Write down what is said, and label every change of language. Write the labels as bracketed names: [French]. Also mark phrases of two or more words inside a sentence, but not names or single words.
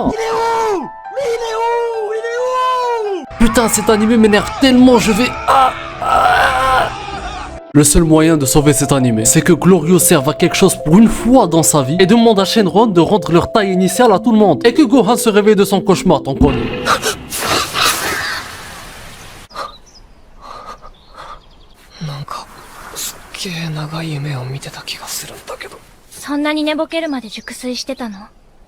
[French] Il est où? Mais il est où? Il est où? Putain, cet animé m'énerve tellement, je vais... Le seul moyen de sauver cet animé, c'est que Glorio serve à quelque chose pour une fois dans sa vie et demande à Shenron de rendre leur taille initiale à tout le monde. Et que Gohan se réveille de son cauchemar, tant qu'on y est. [Japanese] なんかすっげえ長い夢を見てた気がするんだけど。そんなに寝ぼけるまで熟睡してたの？